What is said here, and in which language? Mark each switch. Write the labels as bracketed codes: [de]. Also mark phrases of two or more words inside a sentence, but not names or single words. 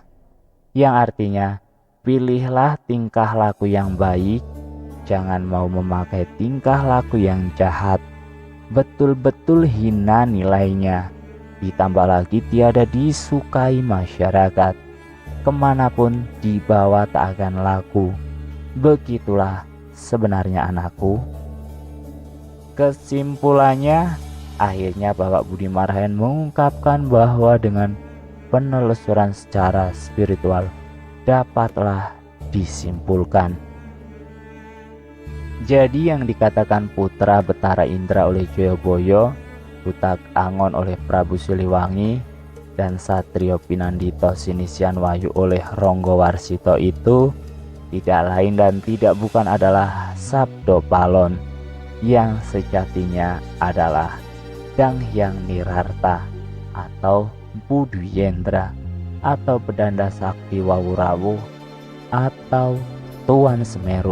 [id] Yang artinya, pilihlah tingkah laku yang baik. Jangan mau memakai tingkah laku yang jahat. Betul-betul hina nilainya. Ditambah lagi tiada disukai masyarakat. Kemanapun dibawa tak akan laku. Begitulah sebenarnya anakku. Kesimpulannya, akhirnya Bapak Budi Marhaen mengungkapkan bahwa dengan penelusuran secara spiritual dapatlah disimpulkan. Jadi yang dikatakan Putra Betara Indra oleh Joyoboyo, Butak Angon oleh Prabu Siliwangi, dan Satrio Pinandito Sinisian Wahyu oleh Ronggo Warsito itu tidak lain dan tidak bukan adalah Sabdo Palon, yang sejatinya adalah Dang Hyang Nirarta atau Budu Yendra atau Pedanda Sakti Wawurawu atau Tuan Semeru.